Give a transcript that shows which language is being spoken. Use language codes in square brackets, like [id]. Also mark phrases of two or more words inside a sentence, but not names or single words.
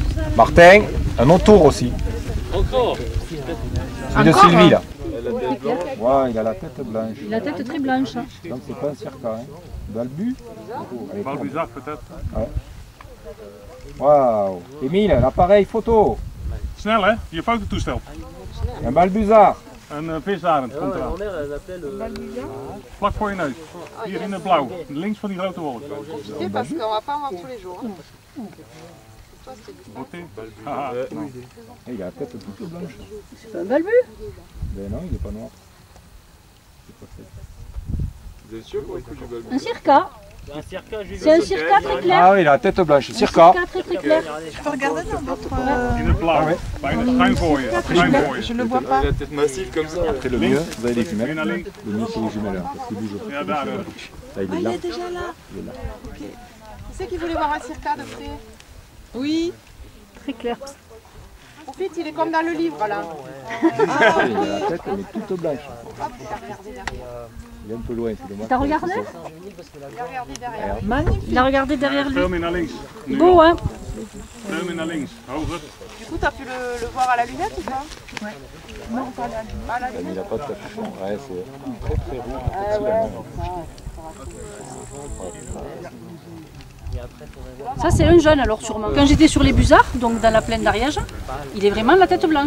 [fr] Martin, un autour aussi. Encore. Celui de Sylvie, là. Ouais, il a la tête blanche. Il a la tête très blanche. Donc c'est pas un circa, hein. Balbu. Balbuzard peut-être. Ouais. Waouh. Émile, l'appareil photo. [nl] Snel hè, je fototoestel. [fr] Un balbuzard. [nl] Een visarend komt eraan. Vlak voor je neus. Hier in het blauw. Links van die grote wolk. [fr] Profitez parce qu'on va pas en voir tous les jours. Beauté. Il a la tête toute blanche. C'est un balbu? Ben non, il n'est pas noir. Vous êtes sûr pour le coup du balbu? Un circa. C'est un circa très clair. Ah oui, il a la tête blanche. Circa. Très clair. Je peux regarder dans votre... [nl] In het blauw. Schuin voor je. Schuin voor je. [fr] Je le vois pas. La tête massive comme ça. Après le mieux, vous avez les jumelles. [nl] Een naar links. [fr] Le mieux, c'est les jumelles, hein, parce qu'il bouge. [nl] Ja, daar. [fr] Là, il est là. Il est déjà là. Il est là. Qui c'est qui voulait voir un circa de près? Oui. Très clair. En fait, il est comme dans le livre là. Il a la tête, elle est toute blanche. Hop, il a regardé derrière. Il est un peu loin, c'est dommage. T'as regardé? Il a regardé derrière. Magnifique. Il a regardé derrière lui. [nl] Veel meer naar links. [fr] Beau, hein? [nl] Veel meer naar links. Hoger. [fr] Du coup, t'as pu le voir à la lunette ou pas? Ouais. Non, pas à la lunette. Il n'a pas de capuchon. Ouais, c'est très très beau. Ça, c'est un jeune alors sûrement. Quand j'étais sur les Busards, donc dans la plaine d'Ariège, il est vraiment la tête blanche.